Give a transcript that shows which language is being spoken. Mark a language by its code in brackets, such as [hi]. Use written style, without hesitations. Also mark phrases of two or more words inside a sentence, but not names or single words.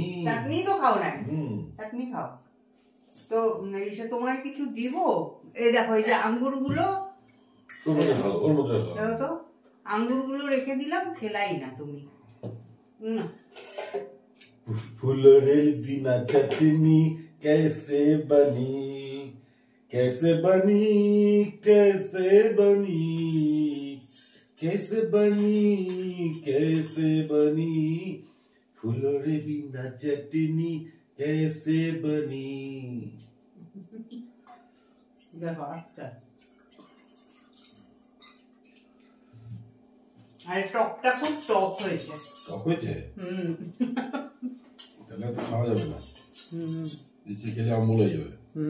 [bn] তো খাও না, চাটনি খাও তো। এসে তোমায় কিছু দিব, এই দেখো এই যে আঙ্গুর গুলো, দেখো তো আঙ্গুর গুলো রেখে দিলাম, খেলাই না তুমি। ফুলের বিনা চাটনি [hi] कैसे बनी, कैसे बनी, कैसे बनी, कैसे बनी, कैसे बनी, [bn] ফুলের বিনা চাটনি [hi] कैसे बनी। [bn] দেখো আচ্ছা, আর টকটা খুব টক হয়েছে। টক হয়েছে? তাহলে তো খাওয়া যাবে না, বেশি খেলে অম্বল হয়ে যাবে।